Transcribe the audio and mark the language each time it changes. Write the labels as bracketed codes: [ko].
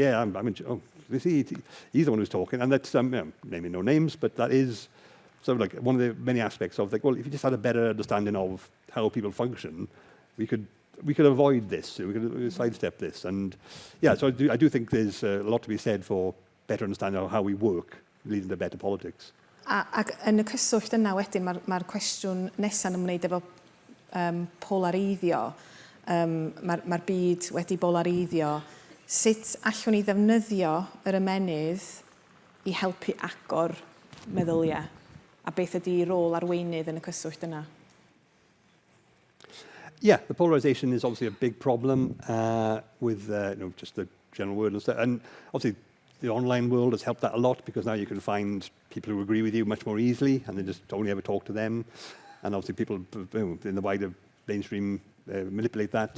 [en] Yeah, I'm you see, he's the one who's talking. And that's, naming no names, but that is sort of like one of the many aspects of like, well, if you just had a better understanding of how people function, we could avoid this, we could sidestep this. And yeah, so I do think there's a lot to be said for better understanding of how we work, leading to better politics. [cy] Ac yn y cyswllt yna wedyn, mae'r cwestiwn nesaf yn ymwneud efo polareiddio. Mae'r byd wedi bolareiddio. Sut allwn ni ddefnyddio yr ymenydd i helpu agor meddyliau? A beth ydy rôl arweinydd yn y cyswllt yna? [en] Yeah, the polarisation is obviously a big problem with just the general word and stuff. And obviously, the online world has helped that a lot, because now you can find people who agree with you much more easily, and then just only ever talk to them. And obviously people in the wider mainstream manipulate that.